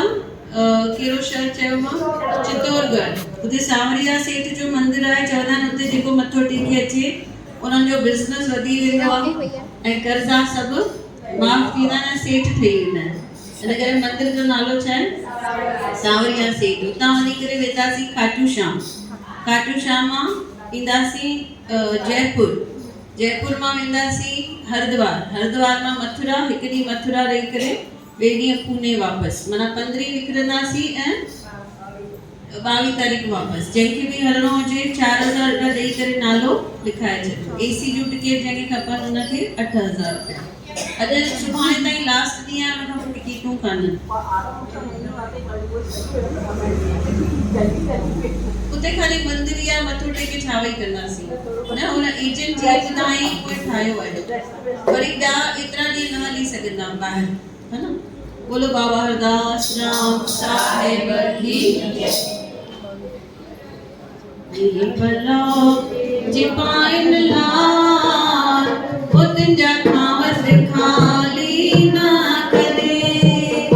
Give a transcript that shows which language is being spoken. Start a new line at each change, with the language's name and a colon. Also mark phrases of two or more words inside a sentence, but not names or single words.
Sindhi: कहिड़ो शहर चयो मां? चित्तौड़गढ़। उते सांवरिया सेठ जो मंदिर आहे। चवंदा आहिनि उते जेको मथो टेके अचे उन्हनि जो बिज़नेस वधी वेंदो आहे ऐं कर्ज़ा सभु माफ़ थींदा आहिनि ऐं सेठ ठही वेंदा आहिनि। इन करे मंदिर जो नालो छा आहे? सांवरिया सेठ। उतां वञी करे वेंदासीं खाटू श्याम। खाटू श्याम मां ईंदासीं जयपुर। जयपुर मां वेंदासीं हरिद्वार मां मथुरा। हिकु ॾींहुं मथुरा रही करे ॿिए ॾींहुं पुणे वापसि। माना 15 निकिरंदासीं ऐं 22 तारीख़ वापसि। जंहिंखे बि हलणो हुजे 4000 रुपया ॾेई करे नालो लिखाए छॾियो। AC जूं टिकट जंहिंखे खपनि हुनखे 8000 रुपया। अॼु सुभाणे ताईं लास्ट ॾींहुं आहे, हुन खां पोइ टिकटूं कान्हनि। उते ख़ाली मंदिर या मथो टेके छा वेही कंदासीं न। हुन एजेंट जी ॿुधाई कोई ठाहियो आहे। वरी ॿिया एतिरा ॾींहं न हली सघंदा ॿाहिरि, है न। बोलो बाबा हरदास राम साहिब की भला जे पाइन लाल उतन जा खावत खाली ना करे।